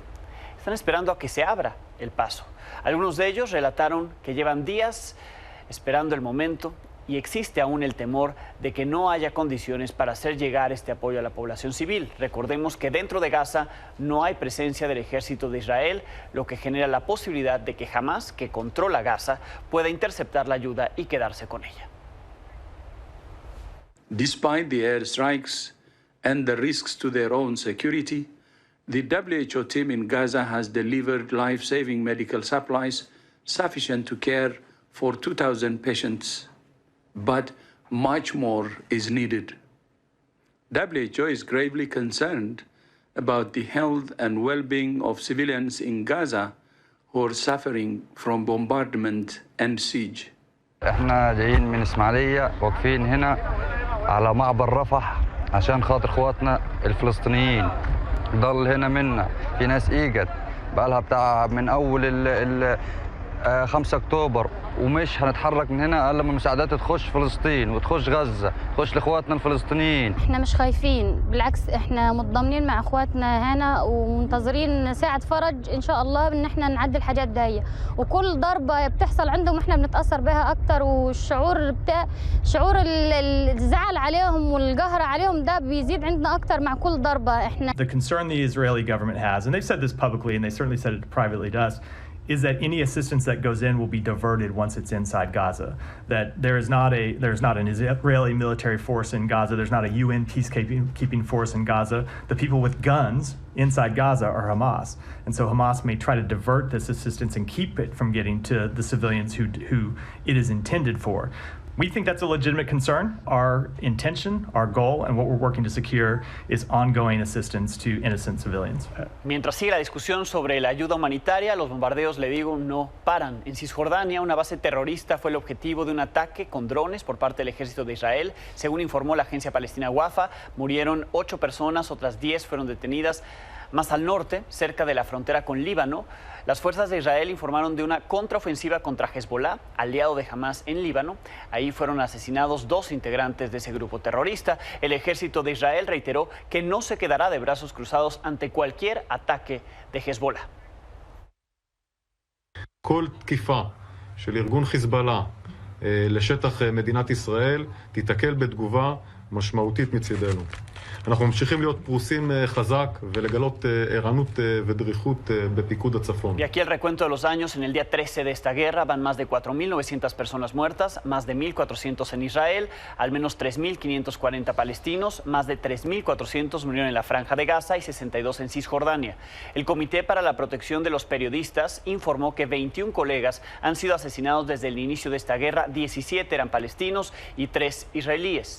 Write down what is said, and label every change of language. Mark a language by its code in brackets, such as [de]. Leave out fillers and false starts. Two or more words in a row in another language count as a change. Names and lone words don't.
[es] Están esperando a que se abra el paso. Algunos de ellos relataron que llevan días esperando el momento y existe aún el temor de que no haya condiciones para hacer llegar este apoyo a la población civil. Recordemos que dentro de Gaza no hay presencia del ejército de Israel, lo que genera la posibilidad de que Hamas, que controla Gaza, pueda interceptar la ayuda y quedarse con ella. [en] Despite the airstrikes and the risks to their own security, the WHO team in Gaza has delivered life-saving medical supplies sufficient to care for 2,000 patients. But much more is needed. WHO is gravely concerned about the health and well-being of civilians in Gaza who are suffering from bombardment and siege. [ar] احنا جايين من اسماعيليه واقفين هنا على معبر رفح عشان خاطر اخواتنا الفلسطينيين. ضل هنا منا في ناس اجت بقى لها بتاع من اول 5 اكتوبر ومش هنتحرك من هنا الا لما المساعدات تخش فلسطين وتخش غزه، تخش لاخواتنا الفلسطينيين. احنا مش خايفين، بالعكس احنا متضامنين مع اخواتنا هنا ومنتظرين ساعه فرج ان شاء الله ان احنا نعدي الحاجات دي، وكل ضربه بتحصل عندهم احنا بنتاثر بها اكثر، والشعور شعور الزعل عليهم والقهر عليهم ده بيزيد عندنا اكثر مع كل ضربه. احنا [en] The concern the Israeli government has, and they've said this publicly and they certainly said it privately to us, is that any assistance that goes in will be diverted once it's inside Gaza. That there's not an Israeli military force in Gaza. There's not a UN peacekeeping force in Gaza. The people with guns inside Gaza are Hamas, and so Hamas may try to divert this assistance and keep it from getting to the civilians who it is intended for. We think that's a legitimate concern. Our intention, our goal, and what we're working to secure is ongoing assistance to innocent civilians. [es] Mientras sigue la discusión sobre la ayuda humanitaria, los bombardeos, le digo, no paran. En Cisjordania, una base terrorista fue el objetivo de un ataque con drones por parte del ejército de Israel. Según informó la agencia palestina Wafa, murieron 8 personas, otras 10 fueron detenidas. Más al norte, cerca de la frontera con Líbano, las fuerzas de Israel informaron de una contraofensiva contra Hezbollah, aliado de Hamas en Líbano. Ahí fueron asesinados 2 integrantes de ese grupo terrorista. El ejército de Israel reiteró que no se quedará de brazos cruzados ante cualquier ataque de Hezbollah. [he] כל תקיפה של ארגון חיזבאללה לשטח מדינת ישראל תיתקל בתגובה משמעותית מצידנו. אנחנו ממשיכים להיות פרוסים חזק ולגלות ערנות ודריכות בפיקוד הצפון. [es] Y aquí el recuento de los daños en el día 13 de esta guerra. Van más de 4.900 personas muertas, más de 1.400 en Israel, al menos 3.540 palestinos, más de 3.400 murieron en la Franja de Gaza y 62 en Cisjordania. El Comité para la Protección de los Periodistas informó que 21 colegas han sido asesinados desde el inicio de esta guerra, 17 eran palestinos y 3 israelíes.